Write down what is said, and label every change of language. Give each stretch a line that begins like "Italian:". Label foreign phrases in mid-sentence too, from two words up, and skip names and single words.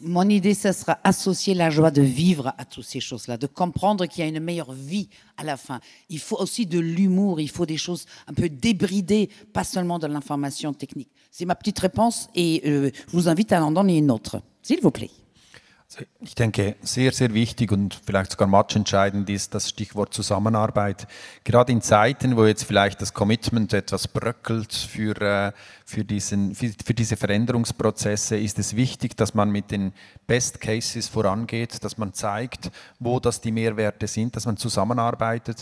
French: Mon idée, ce sera associer la joie de vivre à toutes ces choses-là, de comprendre qu'il y a une meilleure vie à la fin. Il faut aussi de l'humour, il faut des choses un peu débridées, pas seulement de l'information technique. C'est ma petite réponse et je vous invite à en donner une autre, s'il vous plaît.
German: Ich denke, sehr, sehr wichtig und vielleicht sogar matchentscheidend ist das Stichwort Zusammenarbeit. Gerade in Zeiten, wo jetzt vielleicht das Commitment etwas bröckelt für diese Veränderungsprozesse, ist es wichtig, dass man mit den
English: Best Cases
German: vorangeht, dass man zeigt, wo das die Mehrwerte sind, dass man zusammenarbeitet.